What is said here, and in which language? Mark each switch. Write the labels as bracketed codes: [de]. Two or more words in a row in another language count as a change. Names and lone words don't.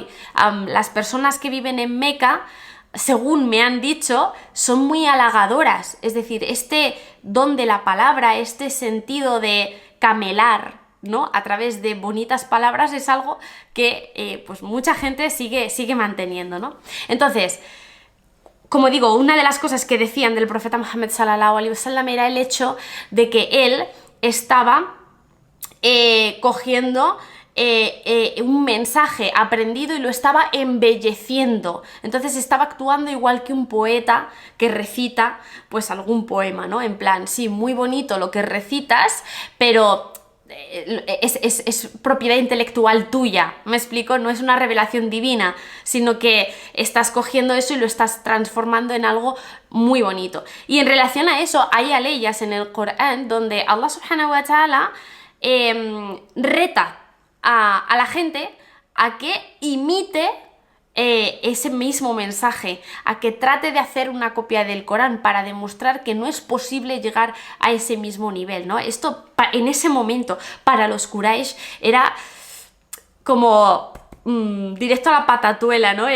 [es] Las personas que viven en Meca, según me han dicho, son muy halagadoras, es decir, este don de la palabra, este sentido de camelar, ¿no? A través de bonitas palabras es algo que pues mucha gente sigue manteniendo, ¿no? Entonces, como digo, una de las cosas que decían del profeta Muhammad [ar] صلى الله عليه وسلم [es] era el hecho de que él estaba cogiendo un mensaje aprendido y lo estaba embelleciendo. Entonces estaba actuando igual que un poeta que recita pues algún poema, ¿no? En plan, sí, muy bonito lo que recitas, pero es propiedad intelectual tuya, ¿me explico? No es una revelación divina, sino que estás cogiendo eso y lo estás transformando en algo muy bonito. Y en relación a eso, hay aleyas en el Corán donde Allah [ar] سبحانه وتعالى [es] reta a la gente a que imite ese mismo mensaje, a que trate de hacer una copia del Corán para demostrar que no es posible llegar a ese mismo nivel, ¿no? Esto en ese momento para los Quraysh era como directo a la patatuela, ¿no?